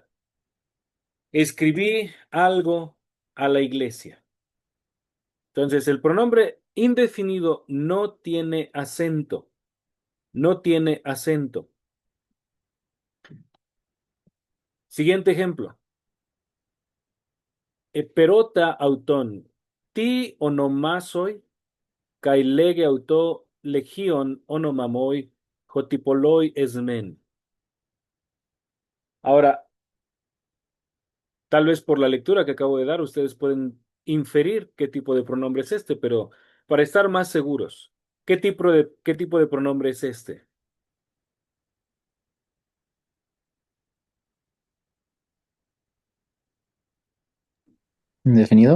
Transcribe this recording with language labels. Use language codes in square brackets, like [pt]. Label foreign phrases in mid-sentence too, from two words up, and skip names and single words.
[es] Escribí algo a la iglesia. Entonces, el pronombre indefinido no tiene acento. No tiene acento. Siguiente ejemplo. [el] Ἐπηρώτα αὐτόν. Τί ὄνομά σοι καὶ λέγει αὐτῷ Λεγιὼν ὄνομά μοι ὅτι πολλοί ἐσμεν. [es] Ahora, tal vez por la lectura que acabo de dar, ustedes pueden inferir qué tipo de pronombre es este, pero para estar más seguros, qué tipo de pronombre es este? ¿Indefinido?